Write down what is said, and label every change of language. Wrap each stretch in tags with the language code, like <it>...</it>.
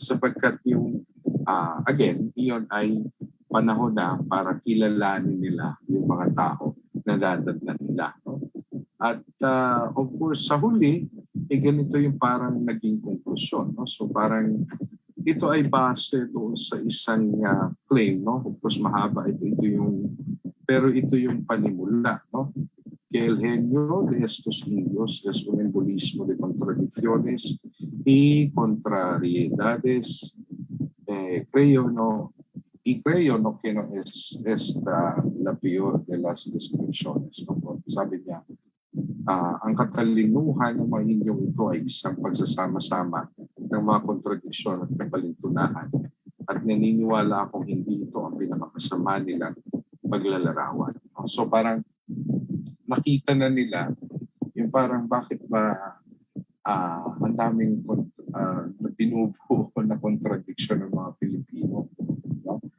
<tl>Sapagkat yung, again, iyon ay panahon na para kilalanin nila yung mga tao na dadadlan nila. No? At of course, sa huli, ganito yung parang naging konklusyon. No? So parang ito ay base doon sa isang claim. No? Of course, mahaba pero ito yung panimula. No?</tl> <es>Que el genio de estos indios es un embolismo de contradicciones y contrariedades. Creo no que no es esta la peor de las descripciones. No?</es> <tl>Sabi niya, ang katalinuhan ng mga inyong ito ay isang pagsasama-sama ng mga kontradiksyon at kapalintunahan. At naniniwala akong hindi ito ang pinakakasama nilang paglalarawan. So parang nakita na nila yung parang bakit ba ang daming binubuo na kontradiksyon ng mga Pilipino. No?</tl>